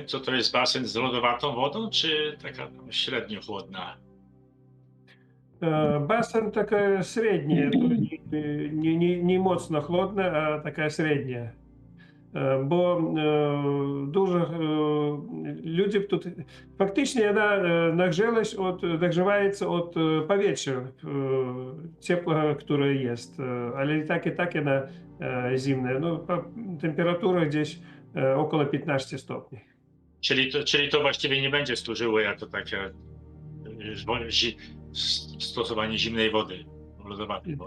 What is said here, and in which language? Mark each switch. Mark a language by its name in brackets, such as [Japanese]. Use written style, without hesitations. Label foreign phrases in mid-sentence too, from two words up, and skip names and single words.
[Polish] Co to jest basen z lodowatą wodą, czy taka średnio chłodna? Basen taka średnia, nie mocno chłodna, a taka średnia. Bo dużo ludzi [Ukrainian] тут фактично нагрівається від повітря теплого, [Polish] które jest, ale i takie na zimne. No, temperatura gdzieś około 15 stopni. Czyli to właściwie nie będzie służyło jako takie stosowanie zimnej wody, lodowatej wody.